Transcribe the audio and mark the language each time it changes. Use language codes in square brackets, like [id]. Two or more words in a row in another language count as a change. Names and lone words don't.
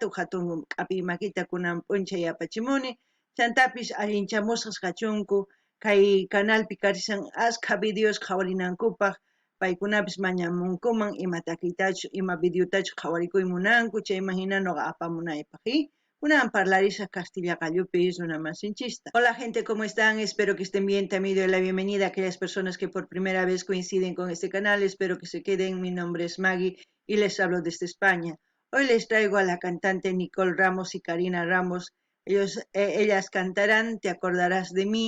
[qu] hatun k'api makita kunan p'unchay apachimuni chantapis allinchamusqas kachunku kay canalpi karisan asqa videos qhawarinankupaq paykunapis mañamunkuman ima takiytachu ima videotachu qhawarikuy munanku chayman hina noqa apamunaypaq kunan parlarisaq Castilla Qallupis runamasinchista. [es] Hola gente, ¿cómo están? Espero que estén bien. También doy la bienvenida a aquellas personas que por primera vez coinciden con este canal. Espero que se queden. Mi nombre es Maggie y les hablo desde España. Hoy les traigo a la cantante Nicole Ramos y Karina Ramos. Ellas cantarán Te acordarás de mí.